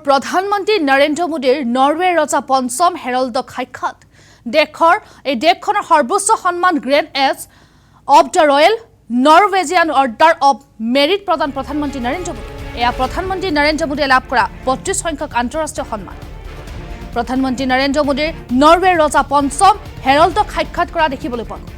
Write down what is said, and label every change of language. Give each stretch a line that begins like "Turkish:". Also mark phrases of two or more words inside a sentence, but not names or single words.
Assamese: প্ৰধানমন্ত্ৰী নৰেন্দ্ৰ মোদীৰ নৰৱে ৰজা পঞ্চম হেৰল্ডক সাক্ষাৎ देशखনৰ সৰ্বোচ্চ সন্মান গ্ৰেণ্ড এছ অফ দ্য ৰয়েল নৰৱেজিয়ান অৰ্ডাৰ অফ মেৰিট প্ৰদান প্ৰধানমন্ত্ৰী নৰেন্দ্ৰ মোদী। এয়া প্ৰধানমন্ত্ৰী নৰেন্দ্ৰ মোদীয়ে লাভ কৰা 32 সংখ্যক আন্তঃৰাষ্ট্ৰীয় সন্মান। প্ৰধানমন্ত্ৰী নৰেন্দ্ৰ মোদীৰ নৰৱে ৰজা পঞ্চম হেৰল্ডক সাক্ষাৎ কৰা দেখিবলৈ পোৱা গ'ল।